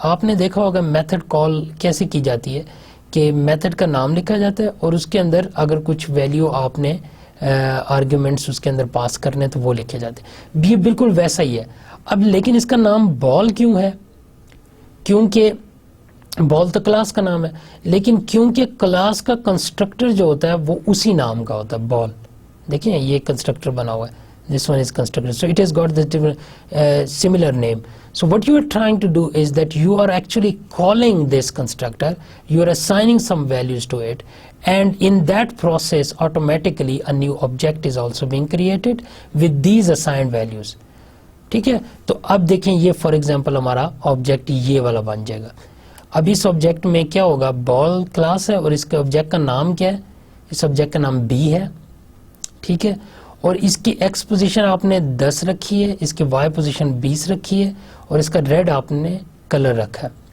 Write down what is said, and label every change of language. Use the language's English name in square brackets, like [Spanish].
[Hindi] आपने देखा होगा मेथड कॉल कैसे की जाती है कि मेथड का नाम लिखा जाता है और उसके अंदर अगर कुछ वैल्यू आपने आर्ग्यूमेंट्स उसके अंदर पास करने तो वो लिखे जाते हैं, ये बिल्कुल वैसा ही है। अब लेकिन इसका नाम बॉल क्यों है, क्योंकि बॉल तो क्लास का नाम है, लेकिन क्योंकि क्लास का कंस्ट्रक्टर जो होता है वो उसी नाम का होता है, बॉल। देखिए ये कंस्ट्रक्टर बना हुआ है, [English] this one is constructor, so it has got the similar name. So what you are trying to do is that you are actually calling this constructor, you are assigning some values to it, and in that process automatically a new object is also being created with these assigned values, [Hindi] ठीक है। तो अब देखें ये for example हमारा object ये वाला बन जाएगा। अब इस ऑब्जेक्ट में क्या होगा, बॉल क्लास है और इसके ऑब्जेक्ट का नाम क्या है, इस ऑब्जेक्ट का नाम बी है, ठीक है, और इसकी एक्स पोजीशन आपने 10 रखी है, इसकी वाई पोजीशन 20 रखी है, और इसका रेड आपने कलर रखा है।